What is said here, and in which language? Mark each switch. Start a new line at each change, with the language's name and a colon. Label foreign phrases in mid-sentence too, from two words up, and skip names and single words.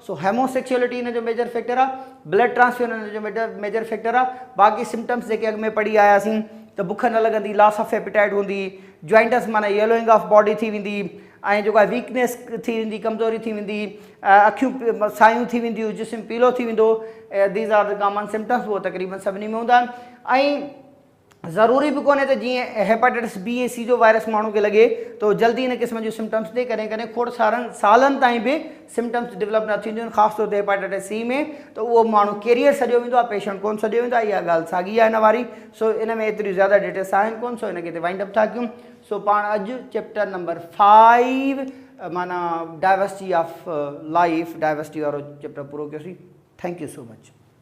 Sindhi: सो होमोसेक्सुअलिटी इन जो
English: major factor
Sindhi: आहे,
English: blood transfusion
Sindhi: इन जो
English: major factor
Sindhi: आहे। बाक़ी सिम्टम्स जेके अॻु में पढ़ी आयासीं त बुख न लॻंदी,
English: loss of appetite
Sindhi: हूंदी, जॉइंटस माना
English: yellowing of body
Sindhi: थी वेंदी, ऐं जेको आहे वीकनेस थी वेंदी, कमज़ोरी थी वेंदी, अखियूं सायूं थी वेंदियूं, जिस्म पीलो थी वेंदो।
English: These are the common symptoms,
Sindhi: उहो तक़रीबन सभिनी में हूंदा आहिनि। ऐं ज़रूरी बि कोन्हे त जीअं हेपाटाइटिस बी ऐं सी जो वायरस माण्हू खे लॻे तो जल्दी इन क़िस्म जूं सिम्टम्स ॾे, कॾहिं कॾहिं खोड़ सालनि ताईं बि
English: symptoms develop
Sindhi: न थींदियूं आहिनि, ख़ासि तौर ते हेपाटाइटिस सी में। त उहो माण्हू कैरियर सॼो वेंदो आहे, पेशेंट कोन सॼो वेंदो आहे। इहा ॻाल्हि साॻी आहे हिन वारी। सो इन में एतिरी ज़्यादा डिटेल्स आहिनि कोन, सो इनखे
English: wind up
Sindhi: था कयूं। सो पाण अॼु
English: chapter number
Sindhi: 5 माना
English: diversity of life,
Sindhi: डाइवर्सिटी वारो चैप्टर पूरो कयोसीं।
English: Thank you so much.